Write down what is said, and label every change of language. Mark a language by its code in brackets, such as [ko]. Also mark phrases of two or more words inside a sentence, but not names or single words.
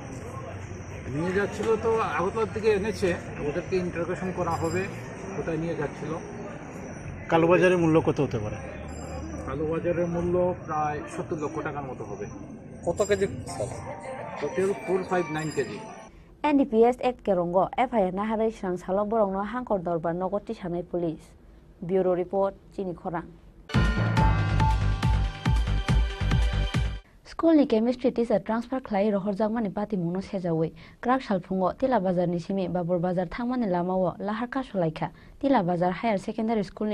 [bn] নিয়ে যাচ্ছিল তো আগরতলার দিকে এনেছে, ওদেরকে ইন্টারোগেশন করা হবে কোথায় নিয়ে যাচ্ছিল। কালোবাজারের মূল্য কত হতে পারে? কালোবাজারের মূল্য প্রায় 70 লক্ষ টাকার মতো হবে। কত কেজি? টোটাল 459 কেজি। [trp] NDPS Act केरंगो FIR नाहारै स्रां सालो बरंनो हांकर दरबार नगति सानाय पुलिस [en] bureau report [trp] चिनी खरां स्कुलनि [en] chemistry teacher transfer [trp] खालाय रहरजागमानि पातिमुंनो सेजावै क्राक सालफुंगो तिला बाजारनि सिमी बाबुर बाजार थांमानि लामावो लाहार कासलायखा तिला बाजार हायार सेकेन्डारि स्कुलनि